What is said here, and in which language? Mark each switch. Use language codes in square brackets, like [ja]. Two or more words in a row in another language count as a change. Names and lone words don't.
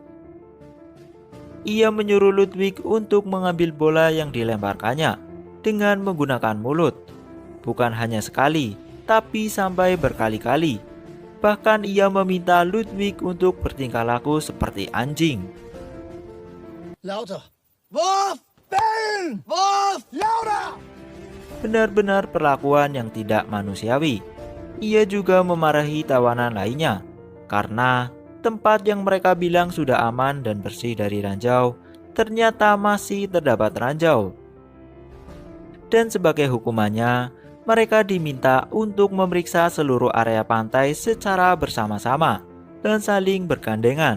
[id] Ia menyuruh Ludwig untuk mengambil bola yang dilemparkannya dengan menggunakan mulut. Bukan hanya sekali, tapi sampai berkali-kali. Bahkan ia meminta Ludwig untuk bertingkah laku seperti anjing. [de] Lauter. Wurf! Bellen! Wurf! Lauter! [id] Benar-benar perlakuan yang tidak manusiawi. Ia juga memarahi tawanan lainnya karena tempat yang mereka bilang sudah aman dan bersih dari ranjau ternyata masih terdapat ranjau. Dan sebagai hukumannya, mereka diminta untuk memeriksa seluruh area pantai secara bersama-sama dan saling bergandengan.